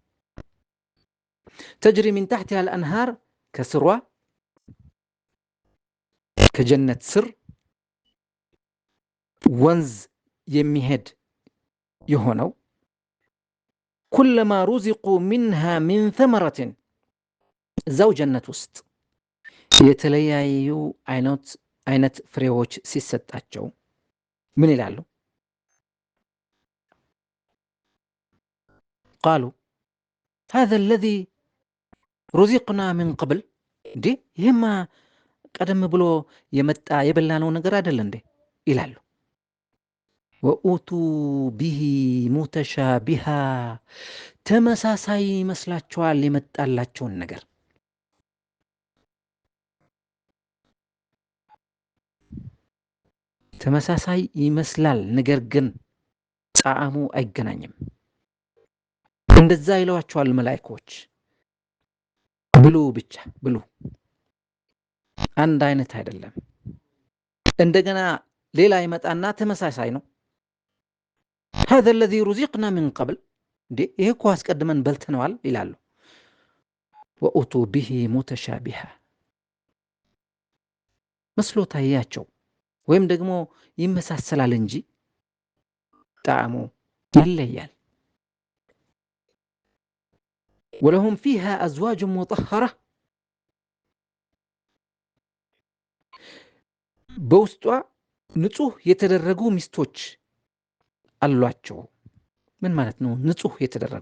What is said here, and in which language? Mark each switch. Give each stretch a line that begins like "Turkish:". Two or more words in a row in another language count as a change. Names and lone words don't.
Arabic: تجري من تحتها الأنهار
Amharic: ከስሯ ከጀነት ስር ወንዝ የሚሄድ የሆነው
Arabic: كلما رزقوا منها من ثمرة
Amharic: እዛው ጀነት ውስጥ የተለያዩ አይነት ፍሬዎች ሲሰጣቸው ምን ይላሉ?
Arabic: قالوا هذا الذي رزقنا من قبل
Amharic: እንዴ ይህማ ቀደም ብሎ የመጣ የበላነው ነገር አይደል እንዴ ይላሉ።
Arabic: وأتوا به متشابها
Amharic: ተመሳሳይ ይመስላቸዋል የመጣላቸውን ነገር። ተመሳሳይ ይመስላል፣ ነገር ግን ጣዕሙ አይገናኝም። እንደዛ ይለዋቸዋል መላእክቶች፣ ብሉ ብቻ ብሉ፣ አንድ አይነት አይደለም። እንደገና ሌላ ይመጣና ተመሳሳይ ነው።
Arabic: هذا الذي رزقنا من قبل
Amharic: እንዴ ይሄ እኮ አስቀድመን በልተነዋል ይላሉ።
Arabic: وأتوا به متشابها
Amharic: መስሎ ታያቸው ወይም ደግሞ ይመሳሰላል እንጂ ጣዕሙ ይለያል።
Arabic: ولهم فيها أزواج مطهرة
Amharic: በውስጧ ንጹህ የተደረጉ ሚስቶች አሏቸው። ምን ማለት ነው ንጹህ የተደረጉ?